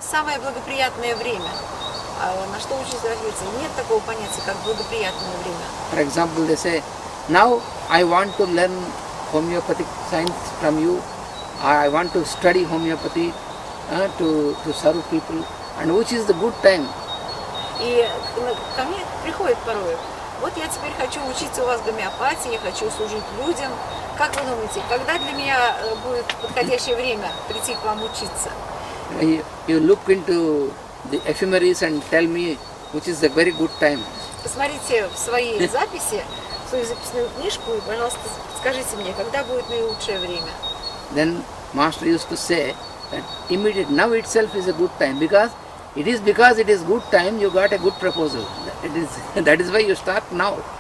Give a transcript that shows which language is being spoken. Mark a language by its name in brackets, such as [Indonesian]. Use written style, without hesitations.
[Russian] самое благоприятное время. А на что учится родиться? Нет такого понятия, как благоприятное время. [English] For example, they say, now I want to learn homeopathic science from you, or I want to study homeopathy to serve people, and which is the good time? [Russian] И ко мне приходит порой, вот я теперь хочу учиться у вас гомеопатии, я хочу служить людям. Как вы думаете, когда для меня будет подходящее время прийти к вам учиться? [English] You look into the ephemeris and tell me which is the very good time. [Russian] Посмотрите в свои записи, в свою записную книжку и, пожалуйста, скажите мне, когда будет наилучшее время. [English] Then Master used to say that immediate now itself is a good time because it is good time you got a good proposal. That is why you start now.